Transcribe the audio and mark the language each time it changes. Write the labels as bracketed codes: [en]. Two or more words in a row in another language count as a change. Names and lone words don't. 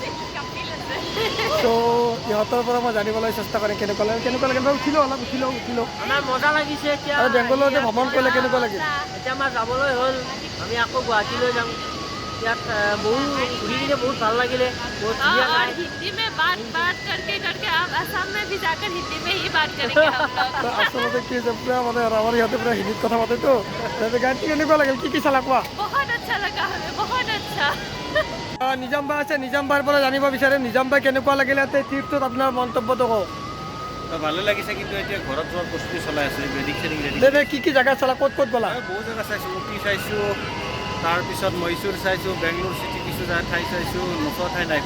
[as] তো ইহঁতৰ পৰা মই জানিবলৈ চেষ্টা কৰিম কেনেকুৱা লাগিল। উঠিলোঁ আমাৰ মজা লাগিছে। এতিয়া আৰু বেংগলোৰতে ভ্ৰমণ কৰিলে কেনেকুৱা লাগিল? এতিয়া আমাৰ যাবলৈ হ'ল, আমি আকৌ গুৱাহাটীলৈ যাম। ইয়াত ঘূৰি কিনে বহুত ভাল লাগিলে, বহুত ধুনীয়া ঠাই। [hi] हिंदी में बात करके आप असम में भी जाकर हिंदी में ही बात करेंगे हम लोग। [as] আচলতে কি যে পুৰা মানে আমাৰ ইহঁতে পুৰা হিন্দীত কথা পাতেতো। গাড়ীটো কেনেকুৱা লাগিল, কি চালা কোৱা? [hi] बहुत अच्छा लगा हमें, बहुत अच्छा। [as] নিজাম বাই আছে, নিজাম বাইৰ পৰা জানিব বিচাৰিম নিজাম বাই কেনেকুৱা লাগিলে ইয়াতে ট্ৰিপটোত আপোনাৰ মন্তব্যটো কওক। ভালে লাগিছে, কিন্তু এতিয়া ঘৰত যোৱাৰ প্ৰস্তুতি চলাই আছে। [en] wedding shedding ready [as] কি জেগা চালা, ক'ত গ'লা? বহুত জেগা চাইছোঁ, উটি চাইছোঁ, তাৰপিছত মহীশূৰ চাইছোঁ, বেংগলোৰ চিটি কিছু ঠাই চাইছোঁ, নোচোৱা ঠাই নাই।